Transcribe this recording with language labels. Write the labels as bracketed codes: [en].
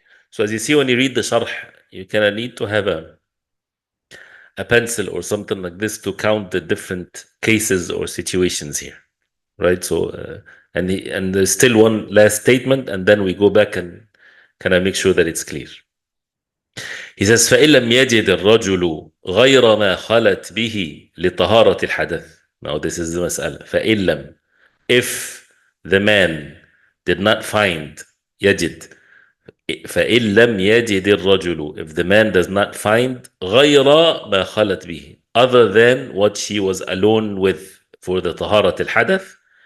[en] So as you see when you read the sharh, you kind of need to have a pencil or something like this to count the different cases or situations here, right? So and there's still one last statement, and then we go back and kind of make sure that it's clear. He says [ar] فإن لم يجد الرجل غير ما خلت به لطهارة الحدث. [en] Now this is the مسألة. [ar] فإن لم, [en] if the man did not find, [ar] يجد, فإن لم يجد الرجل, [en] if the man does not find [ar] غير ما خلت به, [en] other than what she was alone with for the [ar] طهارة الحدث.